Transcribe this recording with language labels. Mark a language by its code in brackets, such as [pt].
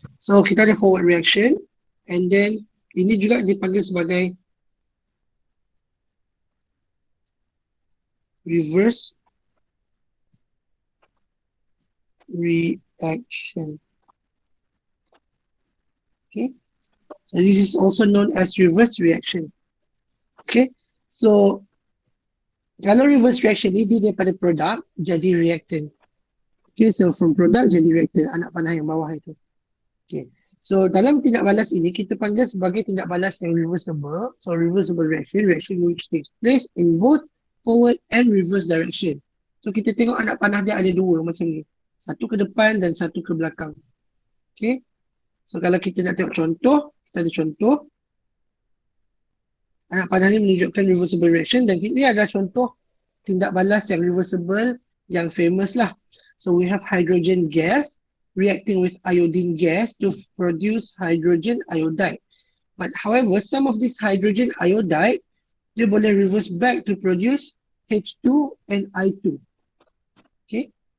[ms] So kita ada forward reaction [en] and then [ms] ini juga dipanggil sebagai reverse reaction. [en] Okay, so this is also known as reverse reaction. [ms] Okay, so kalau reverse reaction ni dia daripada produk jadi reactant. Okay, so from product jadi reactant, anak panah yang bawah itu. Okay, so dalam tindak balas ini kita panggil sebagai tindak balas yang reversible. [en] So reversible reaction, reaction which takes place in both forward and reverse direction. [ms] So kita tengok anak panah dia ada dua macam ni. Satu ke depan dan satu ke belakang. Okay, so kalau kita nak tengok contoh, kita ada contoh. Anak panah ni menunjukkan reversible reaction dan ini adalah contoh tindak balas yang reversible yang famous lah. [en] So we have hydrogen gas reacting with iodine gas to produce hydrogen iodide. But however, some of this hydrogen iodide [ms] dia boleh [en] reverse back to produce H2 and I2. Okay.